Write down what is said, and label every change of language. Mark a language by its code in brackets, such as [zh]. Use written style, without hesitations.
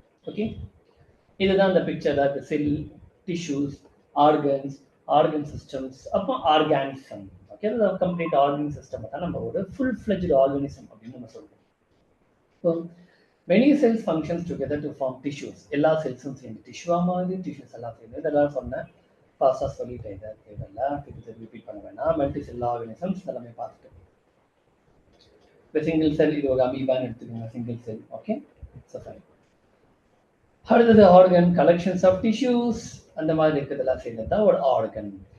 [ta] Okay, இதுதான் இந்த picture. அதாவது செல், டிஷ்யூஸ், ஆர்கன்ஸ், ஆர்கன் சிஸ்டம்ஸ், அப்புறம் organism. Okay, complete organ system தான் நம்ம ஒரு ஃபுல் ஃபிளெஜ்டு ஆர்கனிசம் அப்படின்னு நம்ம சொல்றோம். [en] So many cells functions together to form tissues. [ta] எல்லா செல்ஸும் சேர்ந்து டிஷ்யூவா மாறுது, டிஷ்யூஸ் எல்லாம் சேர்ந்து. இதெல்லாம் சொன்னேன், ஃபாஸ்டா சொல்லிட்டேன். இதை இதெல்லாம் திருப்பி ரிப்பீட் பண்ண வேணாம். மல்டி செல் ஆர்கனிசம்ஸ் எல்லாமே பார்த்துட்டு, இப்போ சிங்கிள் செல், இது ஒரு அமீபான்னு எடுத்துக்கோங்க, single cell. Okay, so fine. அடுத்தது ஆர்கன், கலெக்ஷன்ஸ் ஆஃப் டிஷ்யூஸ், அந்த மாதிரி இருக்கிறதெல்லாம் சேர்ந்தது தான் ஒரு ஆர்கன்.